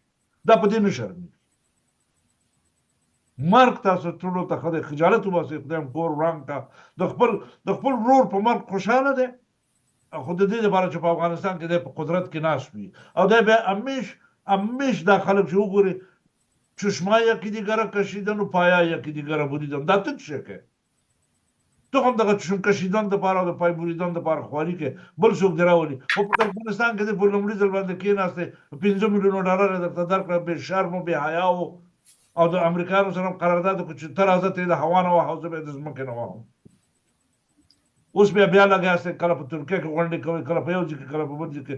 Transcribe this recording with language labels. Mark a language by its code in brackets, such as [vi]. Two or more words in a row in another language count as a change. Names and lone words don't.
[ps] دا په دې نه شرمېږي. مرګ تاسو ټولو ته ښه دی، خجالت وباسئ، خدای هم کور وران کړه. د خپل ورور په مرګ خوشحاله دی، خو د دې لپاره چې په افغانستان کې دی په قدرت کې ناست وي او دی بیا همیش دا خلک چې وګوري [fa] چشما یکی دیگره کشیدن و پایا یکی دیگره بریدن. [ps] دا ته څه کوي؟ [fa] تو هم [ps] دغه [fa] چشم کشیدن [ps] دپاره او د [fa] پای بریدن [ps] دپاره خواري کوې، بل څوک دې راولي. خو په افغانستان کې دی په لومړي ځل باندې کېناستی، 5 میلیونه ډالر یې درته درکړه، بې شرم و بې حیا و او د امریکایانو سره هم قرارداد وکړو چې ته راځه ته یې د هوا نه وهه او زه به یې د ځمکې نه وهم. اوس بیا لګیاستئ، کله په ترکیه کې غونډې کوئ، کله په یو ځای کې، کله په بل ځای کې.